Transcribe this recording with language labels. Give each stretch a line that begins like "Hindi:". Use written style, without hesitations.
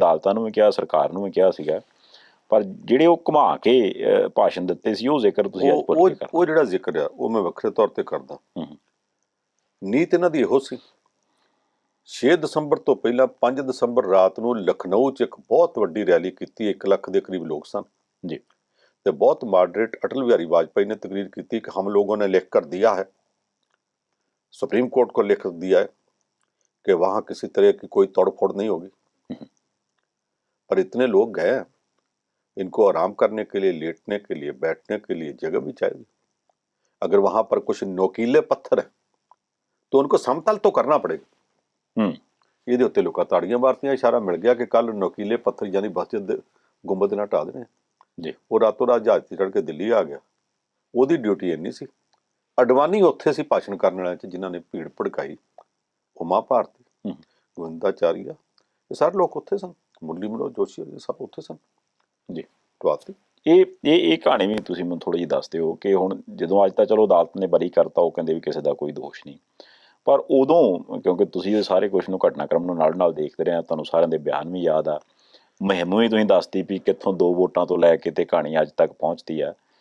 Punjabi: ਅਦਾਲਤਾਂ ਨੂੰ ਵੀ ਕਿਹਾ, ਸਰਕਾਰ ਨੂੰ ਵੀ ਕਿਹਾ ਸੀਗਾ, ਪਰ ਜਿਹੜੇ ਉਹ ਘੁਮਾ ਕੇ ਭਾਸ਼ਣ ਦਿੱਤੇ ਸੀ ਉਹ ਜ਼ਿਕਰ ਤੁਸੀਂ ਅੱਜ ਭੁੱਲ ਗਏ। ਉਹ ਜਿਹੜਾ ਜ਼ਿਕਰ ਆ ਉਹ ਮੈਂ ਵੱਖਰੇ ਤੌਰ ਤੇ ਕਰਦਾ। ਨੀਤ ਇਹਨਾਂ ਦੀ ਇਹੋ ਸੀ। 6 ਦਸੰਬਰ ਤੋਂ ਪਹਿਲਾਂ 5 ਦਸੰਬਰ ਰਾਤ ਨੂੰ ਲਖਨਊ 'ਚ ਇੱਕ ਬਹੁਤ ਵੱਡੀ ਰੈਲੀ ਕੀਤੀ। 1 ਲੱਖ ਦੇ ਕਰੀਬ ਲੋਕ ਸਨ ਜੀ। ਤੇ ਬਹੁਤ ਮਾਡਰੇਟ
Hindi: ਅਟਲ ਬਿਹਾਰੀ ਵਾजपेयी ने तकरीर की कि हम लोगों ने लिख कर दिया है, सुप्रीम कोर्ट को लिख दिया है कि वहां किसी तरह की कोई तोड़फोड़ नहीं होगी। पर इतने लोग गए, इनको आराम करने के लिए, लेटने के लिए, बैठने के लिए जगह भी चाहिए। अगर वहां पर कुछ नोकीले पत्थर है तो उनको समतल तो करना पड़ेगा।
Punjabi: ये उत्ते लोग ताड़ियां मारतियां, इशारा मिल गया कि कल नोकीले पत्थर यानी मस्जिद गुंबद ना ढा देने जी। ਉਹ ਰਾਤੋਂ ਰਾਤ ਜਹਾਜ਼ 'ਤੇ ਚੜ੍ਹ ਕੇ ਦਿੱਲੀ ਆ ਗਿਆ। ਉਹਦੀ ਡਿਊਟੀ ਇੰਨੀ ਸੀ। ਅਡਵਾਨੀ ਉੱਥੇ ਸੀ ਭਾਸ਼ਣ ਕਰਨ ਵਾਲਿਆਂ 'ਚ ਜਿਨ੍ਹਾਂ ਨੇ ਭੀੜ ਭੜਕਾਈ। ਉਮਾ ਭਾਰਤੀ, ਗੋਵਿੰਦਾਚਾਰੀਆ, ਇਹ ਸਾਰੇ ਲੋਕ ਉੱਥੇ ਸਨ। ਮੁਰਲੀ ਮਨੋਹਰ ਜੋਸ਼ੀ ਇਹ ਸਭ ਉੱਥੇ ਸਨ ਜੀ। ਟਵਾਤੀ ਇਹ ਕਹਾਣੀ ਵੀ ਤੁਸੀਂ ਮੈਨੂੰ ਥੋੜ੍ਹੀ ਜਿਹੀ ਦੱਸ ਦਿਓ ਕਿ ਹੁਣ ਜਦੋਂ ਅੱਜ ਤਾਂ ਚਲੋ ਅਦਾਲਤ ਨੇ ਬਰੀ ਕਰਤਾ, ਉਹ ਕਹਿੰਦੇ ਵੀ ਕਿਸੇ ਦਾ ਕੋਈ ਦੋਸ਼ ਨਹੀਂ, ਪਰ ਉਦੋਂ ਕਿਉਂਕਿ ਤੁਸੀਂ ਇਹ ਸਾਰੇ ਕੁਛ ਨੂੰ ਘਟਨਾਕ੍ਰਮ ਨੂੰ ਨਾਲ ਨਾਲ ਦੇਖਦੇ ਰਹੇ, ਤੁਹਾਨੂੰ ਸਾਰਿਆਂ ਦੇ ਬਿਆਨ ਵੀ ਯਾਦ ਆ, ਮੁਹਿੰਮ ਵੀ ਤੁਸੀਂ ਦੱਸਦੀ ਵੀ ਕਿੱਥੋਂ 2 ਵੋਟਾਂ ਤੋਂ ਲੈ ਕੇ ਤੇ ਕਹਾਣੀ ਅੱਜ ਤੱਕ ਪਹੁੰਚਦੀ ਆ।